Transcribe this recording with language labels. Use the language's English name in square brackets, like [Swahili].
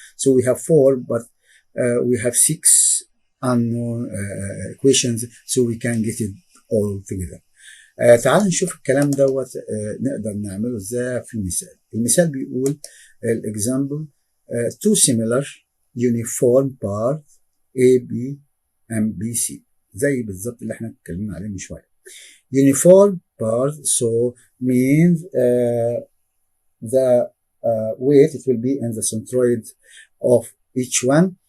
[English] So we have 4, but we have 6 unknown equations, so we can get it all together. [Arabic] تعال نشوف الكلام دوت نقدر نعمله ازاي في مثال. المثال بيقول [English] example 2 similar uniform parts A, B and B, C [Arabic] زي بالظبط اللي احنا اتكلمنا عليه من شويه. [English] Uniform parts so means the weight it will be in the centroid of each one.